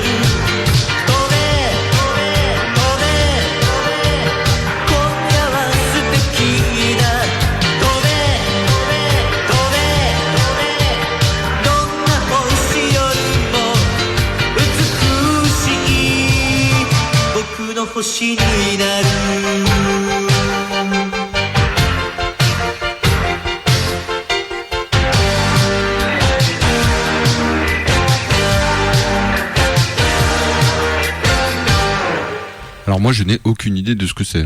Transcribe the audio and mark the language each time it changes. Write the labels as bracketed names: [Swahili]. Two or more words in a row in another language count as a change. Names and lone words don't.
[Japanese] 飛べ飛べ飛べ飛べ、今夜は素敵だ。飛べ飛べ飛べ飛べ、どんな星よりも美しい僕の星になる。 [French] Alors moi, je n'ai aucune idée de ce que c'est.